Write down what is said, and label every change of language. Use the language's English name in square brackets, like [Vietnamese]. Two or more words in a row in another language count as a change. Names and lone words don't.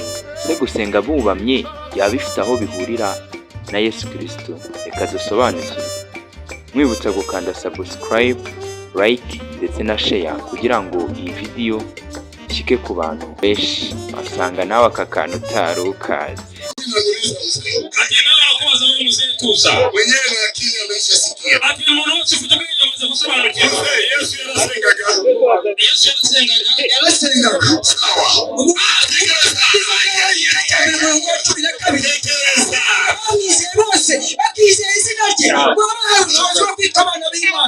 [Kinyarwanda] Se gusenga bubamye yaba bifite aho bihurira na Yesu Kristo? Reka dusobanukirwe. Mwibutsa gukanda subscribe, like ndetse na share kugira ngo iyi video ishike ku bantu benshi. Wasanga nawe aka kantu utarukazi. [Swahili] Mwenyewe na akili ameshasikia. [Kinyarwanda] Ati umuntu wese ufite ubwenge amaze gusobanukirwa. Yesu yarasengaga. Sawa. Bakizera izina rye babahawe ubushobozi bwo kwitwa abana b'Imana.